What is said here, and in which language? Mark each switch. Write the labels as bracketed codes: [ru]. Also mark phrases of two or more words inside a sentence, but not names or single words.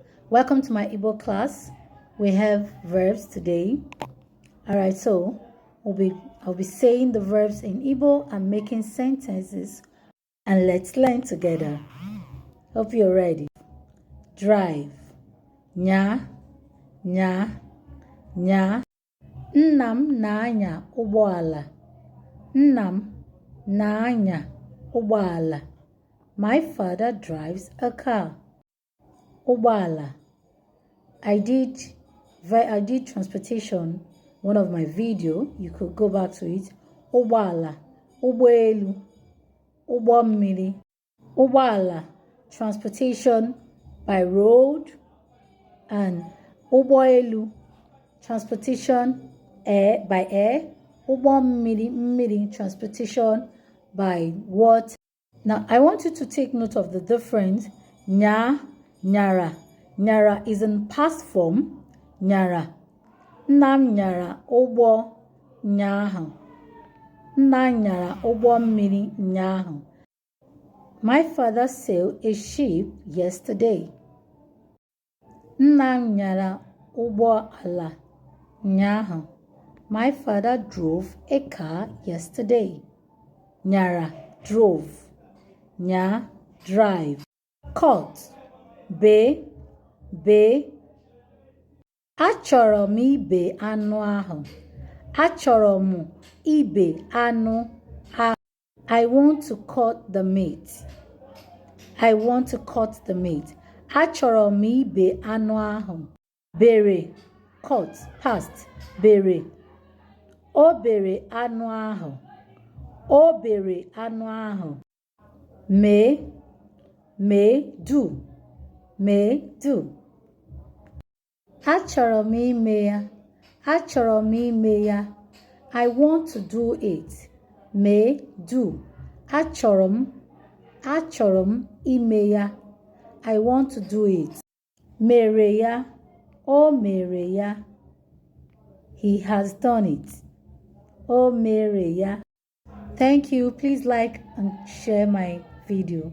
[en] Welcome to my Igbo class. We have verbs today. Alright, so I'll be saying the verbs in Igbo and making sentences, and let's learn together. Hope you're ready. Drive. [ig] Nya, nya, nya. Nnam na-anya ụgbọala. Nnam na-anya ụgbọala. [en] My father drives a car. Ụgbọala. I did transportation, one of my video. You could go back to it. [ig] Ụgbọala, ụgbọelu, ụgbọ mmiri. Ụgbọala, [en] transportation by road, and ụgbọelu, transportation by air. [ig] Ụgbọ mmiri, [en] transportation by water. Now, I want you to take note of the difference. [ig] Nya, nyara. [en] Nyara is in past form. [ig] Nyara. Nnam nyara ụgbọ nyaahụ. Nna nyara ụgbọ mmiri nyaahụ. [en] My father sailed a ship yesterday. [ig] Nna nyara ụgbọ ala nyaahụ. [en] My father drove a car yesterday. Nyara, drove. Nya, drive. Cut, be. [ig] Achọrọ m ibe anụ ahụ. Achọrọ m ibe anụ ahụ. [en] I want to cut the meat. I want to cut the meat. [ig] Achọrọ m ibe anụ ahụ. Bere, [en] cut, past, [ig] bere. O bere anụ ahụ. O bere anụ ahụ. [en] Do. Do. [ig] Achọrọ m ime ya. Achọrọ m ime ya. [en] I want to do it. Do. [ig] Achọrọ m ime ya. [en] I want to do it. [ig] Mere ya. O mere ya. [en] He has done it. [ig] O mere ya. [en] Thank you. Please like and share my video.